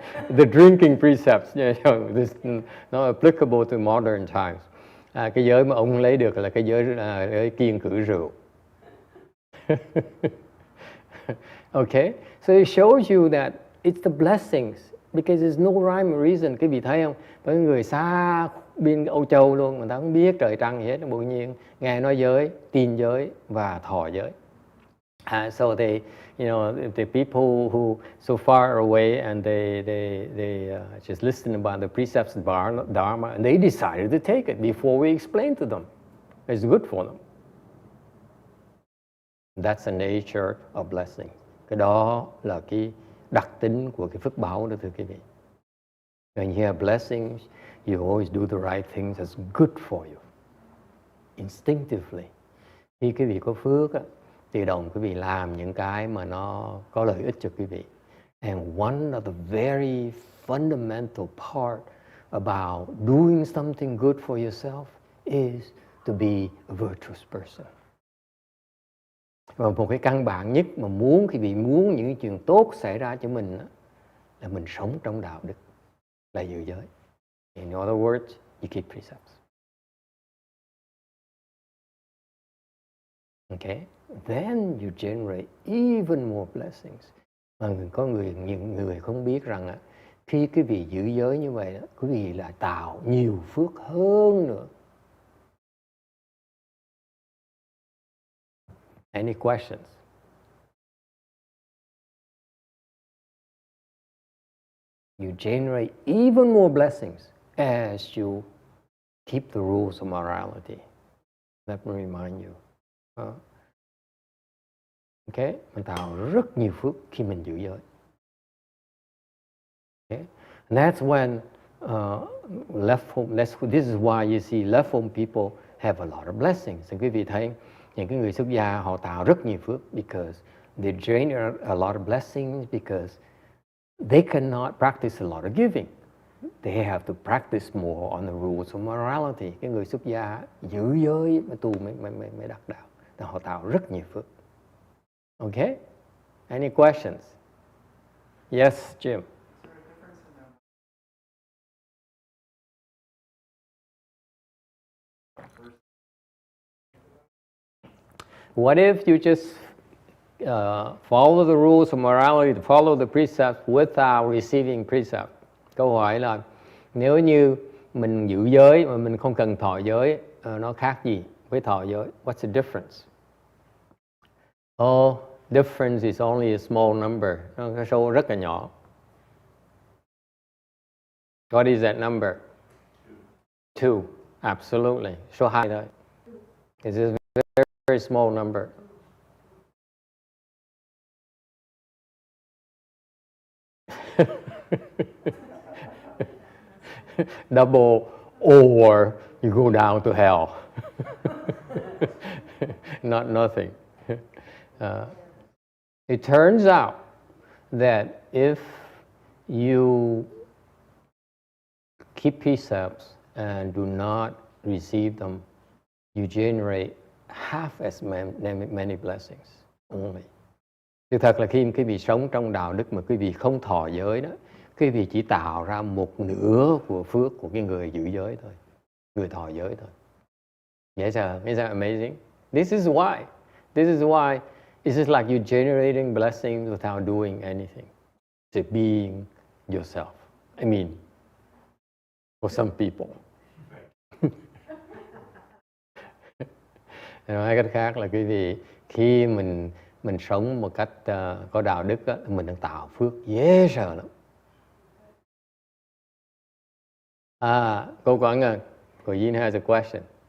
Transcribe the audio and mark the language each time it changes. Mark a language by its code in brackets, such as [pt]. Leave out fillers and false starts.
[en] The drinking precepts, you know, this not applicable to modern times. [vi] Cái giới mà ông lấy được là cái giới kiêng cữ rượu. [en] Okay, so it shows you that it's the blessings, because there's no rhyme or reason. [vi] Quý vị thấy không? Có người xa bên Âu Châu luôn, người ta không biết trời trăng gì hết, tự nhiên nghe nói giới, tin giới và thọ giới. [en] So they, you know, the people who so far away and they just listen about the precepts of Dharma, and they decided to take it before we explain to them. It's good for them. That's the nature of blessing. [vi] Cái đó là cái đặc tính của cái phước báo đó, thưa quý vị. [en] When you have blessings, you always do the right things that's good for you. Instinctively. [vi] Khi quý vị có phước á, tự động quý vị làm những cái mà nó có lợi ích cho quý vị. [en] And one of the very fundamental part about doing something good for yourself is to be a virtuous person. [vi] Và một cái căn bản nhất mà quý vị muốn những chuyện tốt xảy ra cho mình là mình sống trong đạo đức, là giữ giới. [en] In other words, you keep precepts. Okay? Then you generate even more blessings. [vi] Mà những người không biết rằng khi quý vị giữ giới như vậy, quý vị là tạo nhiều phước hơn nữa. [en] Any questions? You generate even more blessings as you keep the rules of morality. Let me remind you. [vi] Okay? Mình tạo rất nhiều phước khi mình giữ giới. [en] Okay? And that's when left home, this is why you see left home people have a lot of blessings. [vi] Quý vị thấy những cái người xuất gia họ tạo rất nhiều phước [en] because they generate a lot of blessings because they cannot practice a lot of giving. They have to practice more on the rules of morality. [vi] Cái người xuất gia giữ giới mà tu mới đắc đạo. Thì họ tạo rất nhiều phước. [en] Okay? Any questions? Yes, Jim. What if you just follow the rules of morality, follow the precepts without receiving precept? [vi] Câu hỏi là nếu như mình giữ giới mà mình không cần thọ giới, nó khác gì với thọ giới? [en] What's the difference? Oh, difference is only a small number. [vi] Nó cái số rất là nhỏ. [en] What is that number? 2. Absolutely. [vi] Số 2 thôi. [en] It's a very small number. Double or you go down to hell. Not nothing. It turns out that if you keep precepts and do not receive them, you generate half as many blessings only. [vi] Sự thật là khi quý vị sống trong đạo đức mà quý vị không thọ giới đó, quý vị chỉ tạo ra một nửa của phước của cái người giữ giới thôi, người thọ giới thôi. [en] Yes, isn't that amazing? This is why it's just like you're generating blessings without doing anything. It's being yourself. I mean, for some people. [vi] Nói cách khác là quý vị khi mình sống một cách có đạo đức đó, mình đang tạo phước dễ sợ lắm. [en] Cô Quảng Ngân, cô Yin has a question.